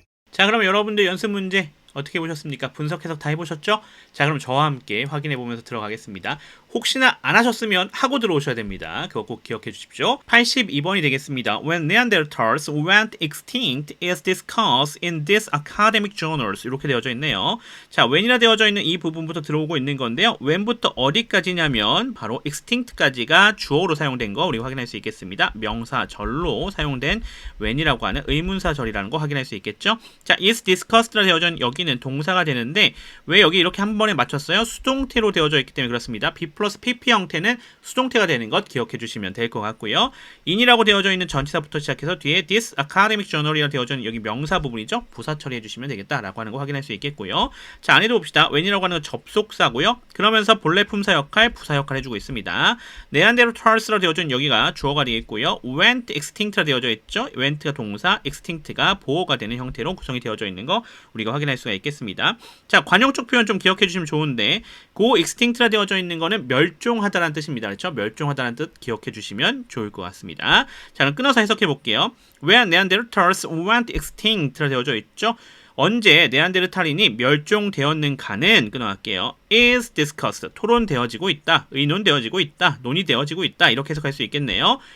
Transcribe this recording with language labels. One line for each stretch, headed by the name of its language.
Korean: 자, 그럼 여러분들 연습 문제 어떻게 보셨습니까? 분석 해석 다 해보셨죠? 자, 그럼 저와 함께 확인해 보면서 들어가겠습니다. 혹시나 안 하셨으면 하고 들어오셔야 됩니다. 그거 꼭 기억해 주십시오. 82번이 되겠습니다.
English: When Neanderthals went extinct is discussed in this academic journals.
Korean: 이렇게 되어져 있네요. 자, when이라 되어져 있는 이 부분부터 들어오고 있는 건데요. when부터 어디까지냐면 바로 extinct까지가 주어로 사용된 거 우리가 확인할 수 있겠습니다. 명사절로 사용된 when이라고 하는 의문사절이라는 거 확인할 수 있겠죠? 자, is discussed라 되어져 있는 여기는 동사가 되는데 왜 여기 이렇게 한 번에 맞췄어요? 수동태로 되어져 있기 때문에 그렇습니다. B 플러스 PP 형태는 수동태가 되는 것 기억해 주시면 될 것 같고요. in이라고 되어져 있는 전치사부터 시작해서 뒤에
English: this academic journal
Korean: 이라 되어져 있는 여기 명사 부분이죠. 부사 처리해 주시면 되겠다라고 하는 거 확인할 수 있겠고요. 자, 안에도 봅시다. when이라고 하는 건 접속사고요. 그러면서 본래 품사 역할, 부사 역할 해주고 있습니다. 네안데르탈스라 되어져 있는 여기가 주어가 되겠고요. went extinct라 되어져 있죠. went가 동사, extinct가 보어가 되는 형태로 구성이 되어져 있는 거 우리가 확인할 수가 있겠습니다. 자, 관용적 표현 좀 기억해 주시면 좋은데 go extinct라 되어져 있는 거는 멸종하다라는 뜻입니다. 그렇죠? 멸종하다라는 뜻 기억해 주시면 좋을 것 같습니다. 자, 그럼 끊어서 해석해 볼게요.
English: When Neanderthals went extinct라
Korean: 되어져 있죠. 언제 네안데르탈인이 멸종되었는가는 끊어갈게요.
English: is discussed.
Korean: 토론되어지고 있다. 의논되어지고 있다. 논의되어지고 있다. 이렇게 해석할 수 있겠네요.